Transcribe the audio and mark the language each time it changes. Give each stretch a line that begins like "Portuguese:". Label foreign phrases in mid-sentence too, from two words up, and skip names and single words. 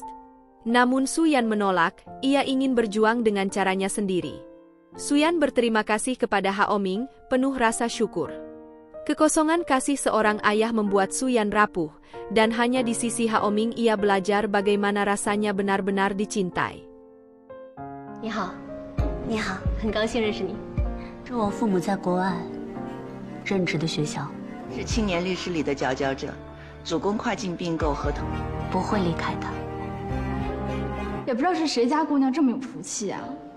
Indonesian: Namun Su Yan menolak, ia ingin berjuang dengan caranya sendiri. Su Yan berterima kasih kepada Haoming, penuh rasa syukur. Kekosongan kasih seorang ayah membuat Su Yan rapuh, dan hanya di sisi Haoming ia belajar bagaimana rasanya benar-benar dicintai.
Chinese: 你好，你好，很高兴认识你。这我父母在国外任职的学校，是青年律师里的佼佼者，主攻跨境并购合同。不会离开的。也不知道是谁家姑娘这么有福气啊！